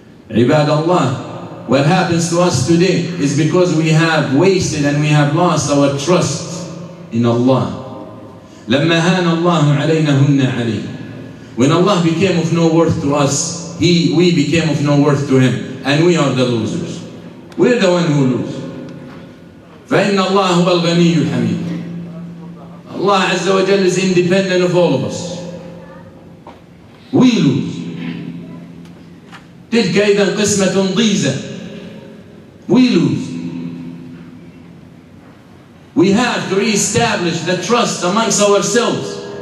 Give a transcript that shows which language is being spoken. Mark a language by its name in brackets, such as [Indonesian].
[English] Ibad Allah, what happens to us today is because we have wasted and we have lost our trust in Allah. [Arabic] لما هان الله علينا هن عليه. [English] When Allah became of no worth to us, we became of no worth to Him, and we are the losers. We're the one who lose. [Arabic] فإن الله هو الغني الحميد. [English] Allah Azza wa Jal is independent of all of us. We lose. [Arabic] تلك إذا قسمة ضيزة. [English] We lose. We have to re-establish the trust amongst ourselves.